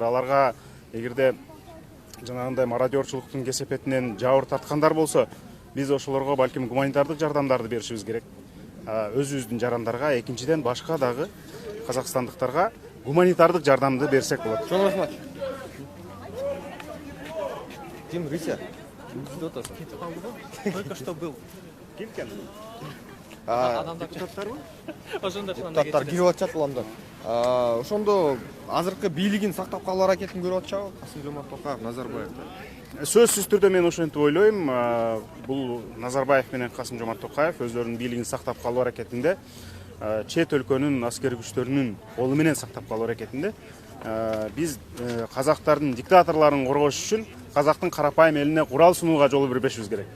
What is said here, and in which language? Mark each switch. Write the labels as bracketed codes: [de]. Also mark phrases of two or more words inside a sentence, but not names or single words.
[ky] Аларга эгерде жанагындай мародерчулуктун кесепетинен жабыр тарткандар болсо, биз ошолорго балким гуманитардык жардамдарды беришибиз керек. Өзүбүздүн жарандарга, экинчиден башка дагы казакстандыктарга гуманитардык жардамды берсек болот. Чоң рахмат. Ким Рыся? Кетип калды го? [ru] Только что был. [ky] Ким экен? Депутаттарбы? Ошондо депутаттар кирип атышат уламдан. Ошондо азыркы бийлигин сактап калуу аракетин көрүп атышабы? Касым-Жомарт Токаев, Назарбаев. Сөзсүз түрдө мен ошентип ойлойм. Бул Назарбаев менен Касым-Жомарт Токаев өздөрүнүн бийлигин сактап калуу аракетинде, чет өлкөнүн аскер күчтөрүнүн колу менен сактап калуу аракетинде биз казактардын диктаторлорун коргош үчүн казактын карапайым элине курал сунууга жол бербешибиз керек.